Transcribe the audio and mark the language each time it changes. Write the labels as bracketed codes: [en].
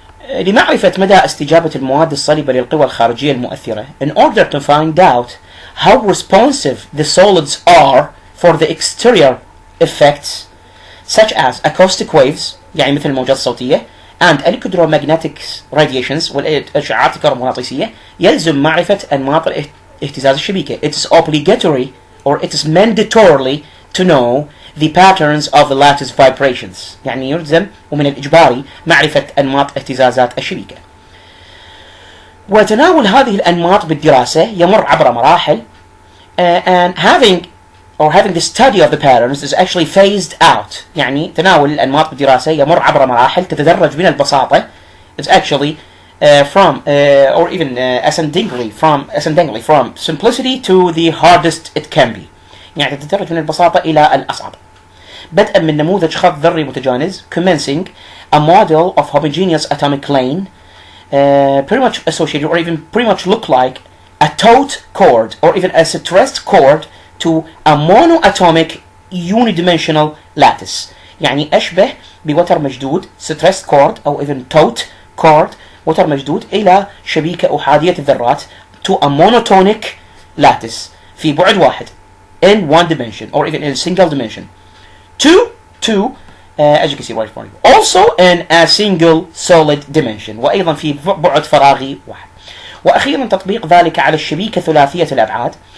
[ar] لمعرفة مدى استجابة المواد الصلبة للقوى الخارجية المؤثرة, [en] in order to find out how responsive the solids are for the exterior effects such as acoustic waves, [ar] يعني مثل الموجات الصوتية, [en] and electromagnetic radiations, [ar] والإشعاعات الكهرومغناطيسية, يلزم معرفة أنماط اهتزاز الشبيكة. [en] It is obligatory or it is mandatorily to know the patterns of the lattice vibrations. [ar] يعني يلزم ومن الإجباري معرفة أنماط اهتزازات الشبيكة. وتناول هذه الأنماط بالدراسة يمر عبر مراحل, [en] and having the study of the patterns is actually phased out. [ar] يعني تناول الأنماط بالدراسة يمر عبر مراحل تتدرج من البساطة. [en] It's actually from or even ascendingly from simplicity to the hardest it can be. [ar] يعني تتدرج من البساطة إلى الأصعب. بدءا من نموذج خط ذري متجانس, [en] commencing a model of homogeneous atomic lane, pretty much associated or even pretty much look like a taut cord or even a stressed cord to a monoatomic unidimensional lattice. [ar] يعني أشبه بوتر مشدود [en] stressed cord أو even taut cord, [ar] وتر مشدود إلى شبيكة أحادية الذرات [en] to a monotonic lattice [ar] في بعد واحد, [en] in one dimension or even in a single dimension, to as you can see right in front of you, also in a single solid dimension, [ar] وأيضا في بعد فراغي واحد. وأخيرا تطبيق ذلك على الشبيكة ثلاثية الأبعاد.